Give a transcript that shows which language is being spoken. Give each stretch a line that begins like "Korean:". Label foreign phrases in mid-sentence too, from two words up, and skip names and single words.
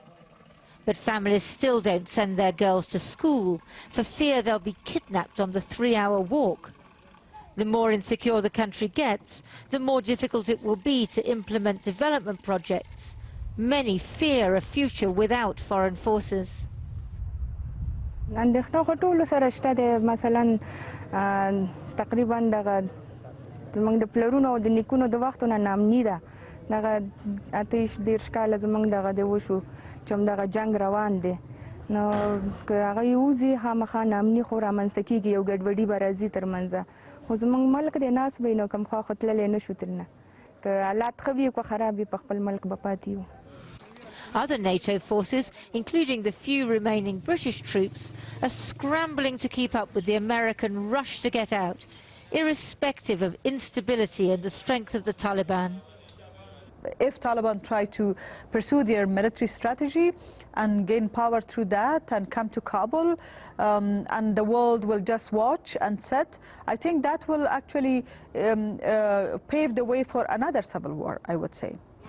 English: But families still don't send their girls to school for fear they'll be kidnapped on the 3-hour walk. The more insecure the country gets, the more difficult it will be to implement development projects. Many fear a future without foreign forces.
Pashto: زمونږ د پلرونو او د نیکونو د وختونه نامني ده دغه 28 کاله زمونږ دغه د وشو چې همدغه جنګ روان دی نو که هغه یوځي خامخا نامني خو رامنځته کېږي یو ګډوډي به راځي ترمنځه خو زمونږ ملک دی ناست به وي نو کوم خوا خو تللی نه شو ترنه که حالات ښه وي که خراب وي په خپل ملک به پاتې یو.
English: Other NATO forces, including the few remaining British troops, are scrambling to keep up with the American rush to get out, irrespective of instability and the strength of the Taliban. If Taliban try to pursue their military strategy and gain power through that and come to Kabul, and the world will just watch and sit, I think that will actually pave the way for another civil war, I would say.